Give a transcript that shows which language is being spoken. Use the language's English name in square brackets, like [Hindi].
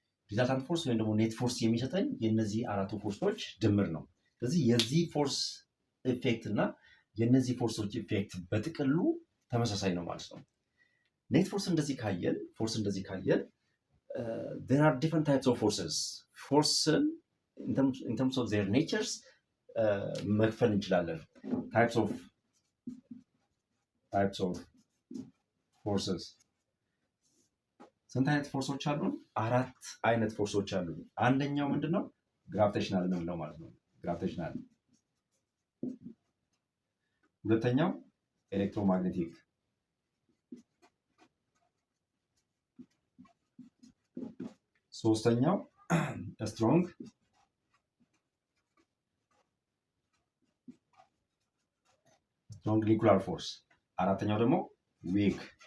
[Amharic] ሪዛልታንት ፎርስ ወይም ደግሞ ኔት ፎርስ የሚሰጠኝ የነዚህ አራቱ ፎርሶች ድምር ነው። ስለዚህ የዚህ ፎርስ ኢፌክት እና የነዚህ ፎርሶች ኢፌክት በጥቅሉ ተመሳሳይ ነው ማለት ነው። ኔት ፎርስ እንደዚህ ካየን [English] there are different types of forces. [Amharic] ፎርስን [English] in terms of their natures [Amharic] መክፈል እንችላለን። [English] types of forces [Amharic] ስንት አይነት ፎርሶች አሉን? አራት አይነት ፎርሶች አሉን። አንደኛው ምንድነው? ግራቪቴሽናል የምንለው ማለት ነው። ግራቪቴሽናል። ሁለተኛው ኤሌክትሮማግኔቲክ፣ ሶስተኛው ስትሮንግ፣ ኒኩላር ፎርስ፣ አራተኛው ደግሞ ዊክ